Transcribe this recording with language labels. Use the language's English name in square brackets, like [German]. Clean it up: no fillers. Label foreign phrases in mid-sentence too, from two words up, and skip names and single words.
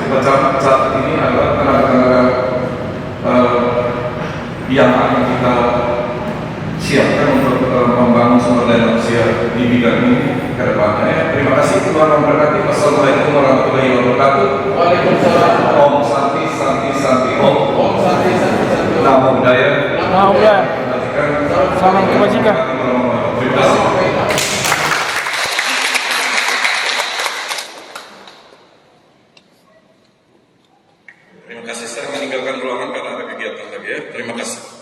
[Indonesian] Camat saat ini adalah tenaga-tenaga yang akan kita siapkan untuk membangun sumber daya manusia di bidang ini ke depannya ya. Terima kasih, Tuhan memberkati. [Arabic] والسلام عليكم ورحمة الله وبركاته. وعليكم السلام. [Sanskrit] ॐ शान्तिः शान्तिः शान्तिः ॐ. ॐ शान्तिः शान्तिः शान्तिः. [Pali] Namo Buddhaya. Namo Buddhaya. [Indonesian] Salam kebajikan. Terima kasih, saya meninggalkan ruangan karena ada kegiatan lagi ya. Terima kasih.